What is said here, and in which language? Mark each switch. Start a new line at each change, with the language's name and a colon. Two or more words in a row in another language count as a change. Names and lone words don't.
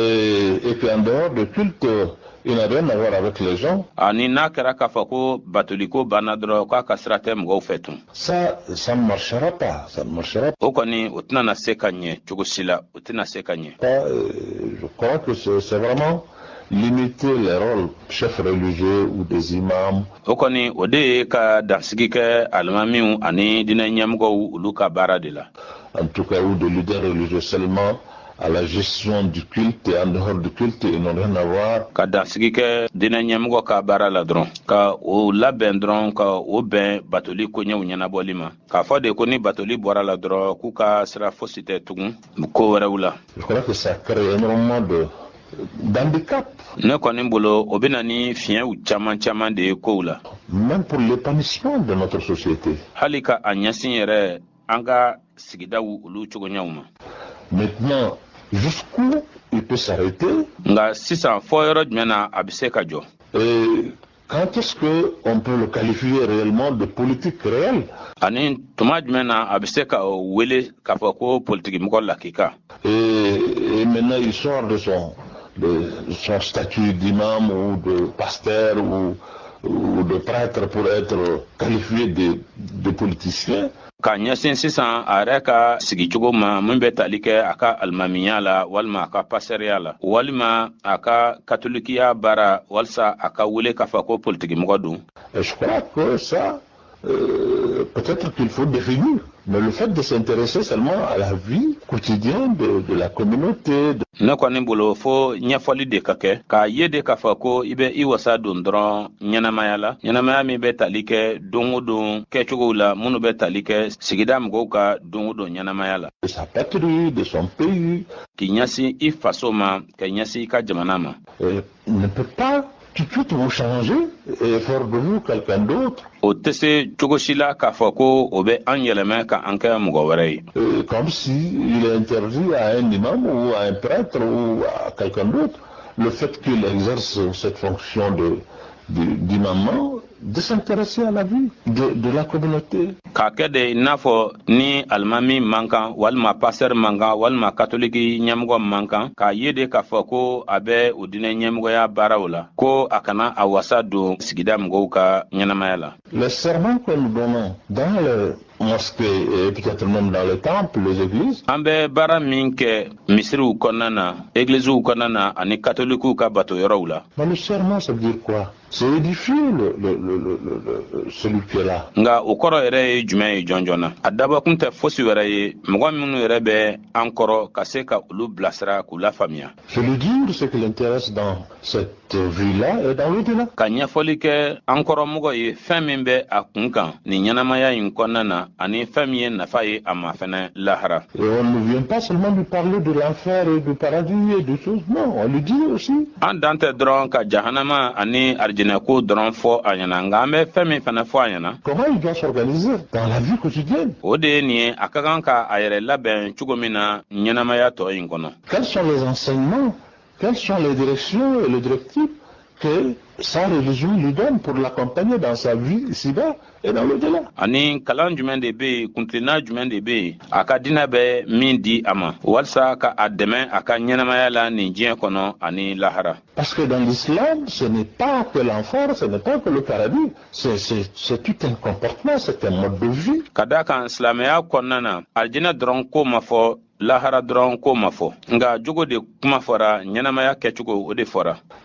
French: Et puis en dehors de culte, il n'a rien à voir avec les gens.
Bambara: Ani n'a kɛra k'a fɔ ko batoliko banna dɔrɔn k'a ka sira tɛ mɔgɔw fɛ tun.
French: Ça ne marchera pas. Ça ne marchera pas.
Bambara: O kɔni o tɛna na se ka ɲɛ cogo si la o tɛna se ka ɲɛ.
French: Je crois que c'est vraiment limiter les rôles chefs religieux ou des imams.
Bambara: O kɔni o de ye ka dansigi kɛ alimamiw ani diinɛ ɲɛmɔgɔw olu ka baara de la.
French: En tout cas, ou de leaders religieux seulement à la gestion du culte et en dehors du culte, ils n'ont rien à voir.
Bambara: Ka dansigi kɛ diinɛ ɲɛmɔgɔ ka baara la dɔrɔn ka o labɛn dɔrɔn ka o bɛn batoli koɲɛw ɲɛnabɔli ma k'a fɔ de ko ni batoli bɔra la dɔrɔn k'u ka sira fosi tɛ tugun ko wɛrɛw la.
French: Je crois que ça crée énormément d'handicap.
Bambara: Ne kɔni bolo o bɛna ni fiɲɛw caman de ye kow la.
French: Même pour l'épanouissement de notre société.
Bambara: Hali ka a ɲɛsin yɛrɛ an ka sigidaw olu cogoɲaw ma.
French: Maintenant, jusqu'où il peut s'arrêter?
Bambara: Nga sisan fɔ yɔrɔ jumɛn na a bɛ se ka jɔ?
French: Et quand est-ce qu'on peut le qualifier réellement de politique réelle?
Bambara: Ani tuma jumɛn na a bɛ se ka wele k'a fɔ ko politigimɔgɔ lakika.
French: Et maintenant il sort de son statut d'imam ou de pasteur ou de prêtre pour être qualifié de politicien.
Bambara: Ka ɲɛsin sisan a yɛrɛ ka sigicogo ma min bɛ tali kɛ a ka alimamiya la walima a ka pasɛriya la walima a ka katolikiya baara walisa a ka wele k'a fɔ ko politigimɔgɔ don.
French: Je crois que ça peut-être qu'il faut définir, mais le fait de s'intéresser seulement à la vie quotidienne de la communauté.
Bambara: Ne kɔni bolo fo ɲɛfɔli de ka kɛ k'a ye de k'a fɔ ko i bɛ i wasa don dɔrɔn ɲɛnamaya la ɲɛnamaya min bɛ tali kɛ don o don kɛcogow la minnu bɛ tali kɛ sigida mɔgɔw ka don o don ɲɛnamaya la.
French: De sa patrie, de son pays.
Bambara: K'i ɲɛsin i faso ma ka ɲɛsin i ka jamana ma.
French: Ne peut pas tout de suite vous changer et faire de vous quelqu'un d'autre.
Bambara: O tɛ se cogo si la k'a fɔ ko o bɛ an yɛlɛmɛ ka an kɛ mɔgɔ wɛrɛ ye.
French: Comme si il est interdit à un imam ou à un prêtre ou à quelqu'un d'autre le fait qu'il exerce cette fonction d'imam de s'intéresser à la vie de la communauté.
Bambara: Ka kɛ de n'a fɔ ni alimami man kan walima pasteur man kan walima katoliki ɲɛmɔgɔ man kan k'a ye de k'a fɔ ko a bɛ o diinɛ ɲɛmɔgɔya baaraw la ko a kana a wasa don sigida mɔgɔw ka ɲɛnamaya la.
French: Les sermons que nous donnons dans les mosquées et peut-être même dans les temples, les églises.
Bambara: An bɛ baara min kɛ misiriw kɔnɔna na, églisiw kɔnɔna na ani katolikiw ka bato yɔrɔw la.
French: Mais le serment, ça veut dire quoi? C'est édifier celui qui est là.
Bambara: Nga o kɔrɔ yɛrɛ ye jumɛn ye jɔnjɔn na? A dabɔkun tɛ fosi wɛrɛ ye mɔgɔ minnu yɛrɛ bɛ an kɔrɔ ka se ka olu bilasira k'u lafaamuya.
French: Je lui dis ce qui l'intéresse dans cette vie-là et dans l'au-delà.
Bambara: Ka ɲɛfɔli kɛ an kɔrɔmɔgɔ ye fɛn min bɛ a kun kan nin ɲɛnamaya in kɔnɔna na ani fɛn min ye nafa ye a ma fɛnɛ lahara.
French: Et on ne vient pas seulement lui parler de l'enfer et du paradis et de choses. Non, on lui dit aussi.
Bambara: An dan tɛ dɔrɔn ka jahanama ani arijinɛko dɔrɔn fɔ a ɲɛna nka an bɛ fɛn min fɛnɛ fɔ a ɲɛna.
French: Comment il doit s'organiser dans la vie quotidienne?
Bambara: O de ye nin ye a ka kan ka a yɛrɛ labɛn cogo min na ɲɛnamaya tɔ in kɔnɔ.
French: Quels sont les enseignements? Quelles sont les directions et les directives que sa religion lui donne pour l'accompagner dans sa vie ici-bas et dans l'au-delà?
Bambara: Ani kalan jumɛn de bɛ yen kuntilenna jumɛn de bɛ yen a ka diinɛ bɛ min di a ma walasa ka a dɛmɛ a ka ɲɛnamaya la nin diɲɛ kɔnɔ ani lahara.
French: Parce que dans l'islam, ce n'est pas que l'enfer, ce n'est pas que le paradis, c'est tout un comportement, c'est un mode de vie.
Bambara: Ka d'a kan silamɛya kɔnɔna na alijinɛ dɔrɔn ko ma fɔ lahara dɔrɔn ko ma fɔ nka jogo de kuma fɔra ɲɛnamaya kɛcogo o de fɔra.